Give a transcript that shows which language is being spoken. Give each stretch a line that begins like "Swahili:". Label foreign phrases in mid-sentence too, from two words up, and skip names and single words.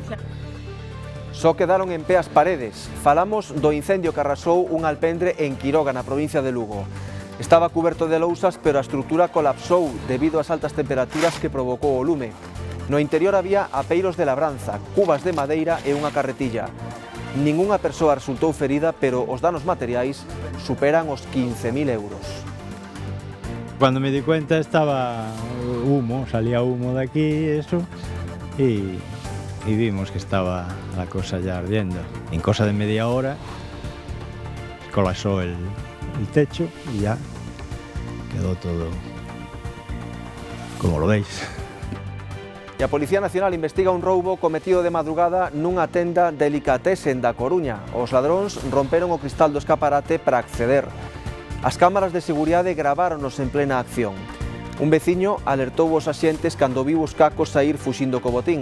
Galician: Só quedaron en pé as paredes. Falamos do incendio que arrasou un alpendre en Quiroga, na provincia de Lugo. Estaba cuberto de lousas, pero a estrutura colapsou debido ás altas temperaturas que provocou o lume. No interior había apeiros de labranza, cubas de madeira e unha carretilla. Ningunha persoa resultou ferida, pero os danos materiais superan os 15.000 euros.
Spanish: Cuando me di cuenta estaba humo, salía humo de aquí eso, y vimos que estaba la cosa ya ardiendo. En cosa de media hora colapsó el techo y ya quedó todo como lo veis.
Galician: E a Policía Nacional investiga un roubo cometido de madrugada nunha tenda Delicatessen da Coruña. Os ladróns romperon o cristal do escaparate para acceder. As cámaras de seguridade graváronos en plena acción. Un veciño alertou os axentes cando viu os cacos saír fuxindo co botín.